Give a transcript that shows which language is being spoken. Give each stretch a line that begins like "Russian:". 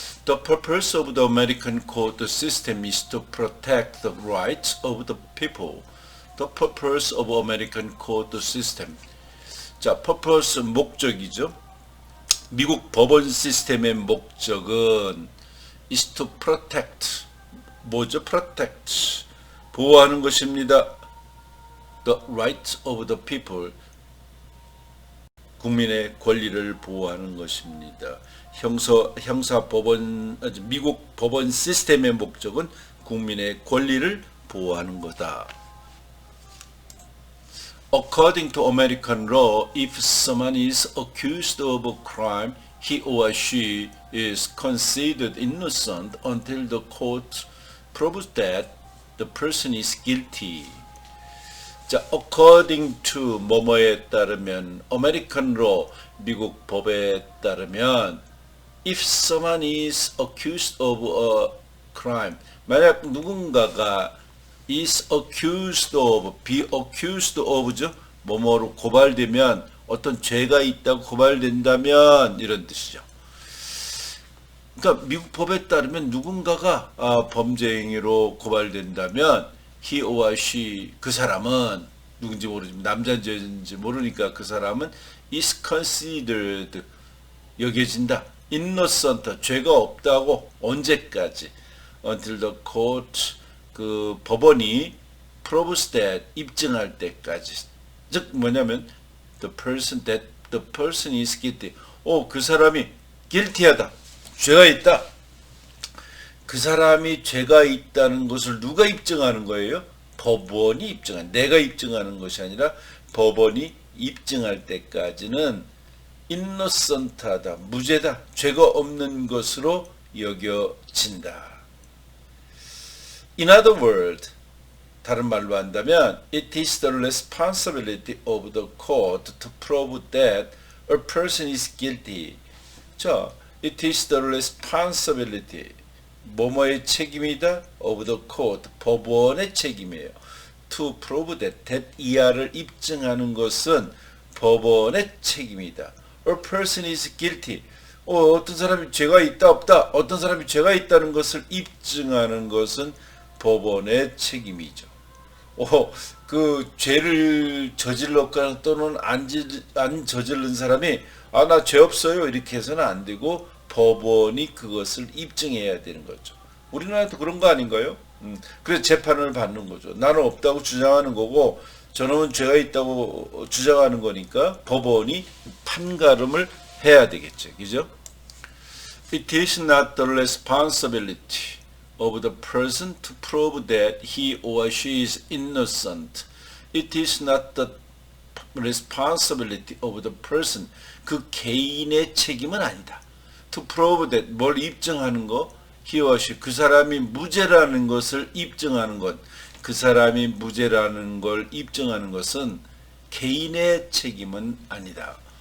English: The purpose of the American court system is to protect the rights of the people. The purpose of American court system.
Korean: 자, purpose 목적이죠. 미국 법원 시스템의 목적은
English: is to protect.
Korean: 뭐죠? protect. 보호하는 것입니다.
English: The rights of the people.
Korean: 국민의 권리를 보호하는 것입니다. 형사법원, 미국 법원 시스템의 목적은 국민의 권리를 보호하는 거다.
English: According to American law, if someone is accused of a crime, he or she is considered innocent until the court proves that the person is guilty. 자, according to 뭐뭐에 따르면, American law,
Korean: 미국 법에 따르면,
English: if someone is accused of a crime,
Korean: 만약 누군가가
English: is accused of, be accused of죠.
Korean: 뭐뭐로 고발되면, 어떤 죄가 있다고 고발된다면 이런 뜻이죠. 그러니까 미국 법에 따르면 누군가가 범죄 행위로 고발된다면
English: he or she,
Korean: 그 사람은 누군지 모르지만 남자인지 여자인지 모르니까 그 사람은
English: is considered
Korean: 여겨진다. innocent 죄가 없다고 언제까지
English: until the court
Korean: 그 법원이
English: proves that
Korean: 입증할 때까지.
English: 즉 뭐냐면 the person is guilty.
Korean: 그 사람이 guilty하다. 죄가 있다. 그 사람이 죄가 있다는 것을 누가 입증하는 거예요? 법원이 입증한. 내가 입증하는 것이 아니라 법원이 입증할 때까지는 innocent하다. 무죄다. 죄가 없는 것으로 여겨진다.
English: In other words,
Korean: 다른 말로 한다면
English: it is the responsibility of the court to prove that a person is guilty. 자, it is the responsibility
Korean: 뭐뭐의 책임이다
English: of the court
Korean: 법원의 책임이에요.
English: to prove that
Korean: 이하를 입증하는 것은 법원의 책임이다.
English: a person is guilty.
Korean: 어떤 사람이 죄가 있다 없다 어떤 사람이 죄가 있다는 것을 입증하는 것은 법원의 책임이죠. 그 죄를 저질렀거나 또는 안 저질른 사람이 나 죄 없어요 이렇게 해서는 안 되고 법원이 그것을 입증해야 되는 거죠. 우리나라도 그런 거 아닌가요? 그래서 재판을 받는 거죠. 나는 없다고 주장하는 거고 저놈은 죄가 있다고 주장하는 거니까 법원이 판가름을 해야 되겠죠. 그죠?
English: It is not the responsibility of the person to prove that he or she is innocent. It is not the responsibility of the person.
Korean: 그 개인의 책임은 아니다.
English: To prove that
Korean: 뭘 입증하는 거,
English: he or she
Korean: 그 사람이 무죄라는 것을 입증하는 것, 그 사람이 무죄라는 걸 입증하는 것은 개인의 책임은 아니다.